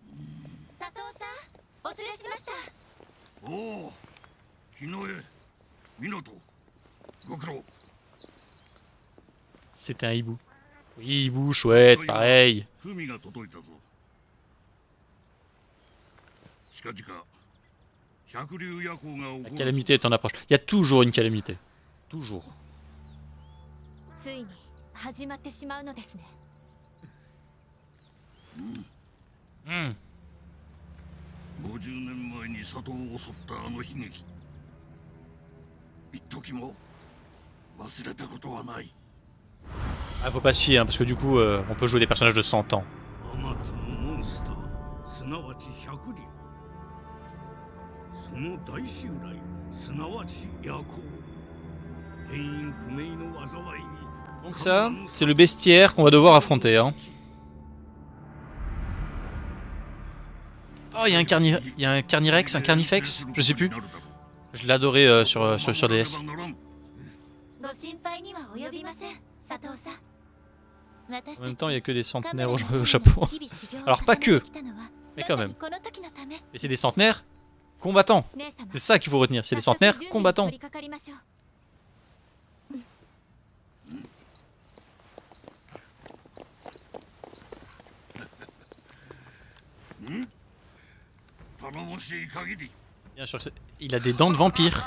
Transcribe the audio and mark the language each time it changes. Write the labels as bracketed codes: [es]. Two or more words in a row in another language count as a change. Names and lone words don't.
[fr] Oh, Hinoe, Minoto, Gokuro. C'était un hibou. Oui, hibou, chouette, pareil. [ja] 文が届いたぞ. しかじか、百竜夜行が [fr] La [ja] okuru. [fr] calamité est en approche. Il y a toujours une calamité. Toujours. [ja] ついに始まってしまうのですね。 Hmm. 50年前に里を襲ったあの悲劇。一時も忘れたことはない。 [fr] Ah, faut pas se fier, hein, parce que du coup, on peut jouer des personnages de 100 ans. [ja] あまたのモンスター、すなわち百竜。その大襲来、すなわち夜行。原因不明の災いに。 [fr] Donc ça, c'est le bestiaire qu'on va devoir affronter. Hein. Oh, il y a un Carnirex, un Carnifex, je sais plus. Je l'adorais sur DS. [ja] ご心配には及びません、佐藤さん。 [fr] En même temps, il y a que des centenaires au Japon. Alors pas que, mais quand même. Et c'est des centenaires combattants. C'est ça qu'il faut retenir, c'est des centenaires combattants. Bien sûr, il a des dents de vampire.